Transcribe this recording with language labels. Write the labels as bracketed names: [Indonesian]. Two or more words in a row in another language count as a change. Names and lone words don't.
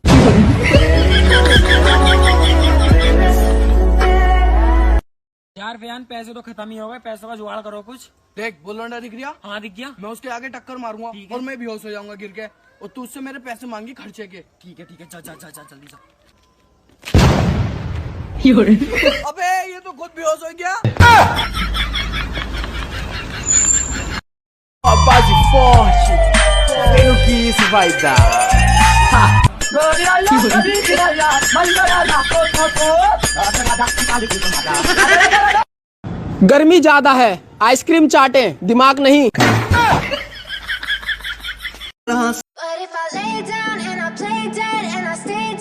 [Hindi] यार फैन, पैसे तो खत्म ही हो गए, पैसों का जुगाड़ करो कुछ। देख, बुलंडा दिख गया? हाँ दिख गया। मैं उसके आगे टक्कर मारूंगा और मैं बेहोश हो जाऊंगा गिर के, और तू उससे मेरे पैसे मांगी खर्चे के। ठीक है चल जल्दी से। अबे ये तो खुद बेहोश हो गया। [Portuguese] base forte, vendo que isso vai dar. [Hindi] गर्मी ज्यादा है, आइसक्रीम चाटे, दिमाग नहीं। [English] But if I lay down and I play dead and I stay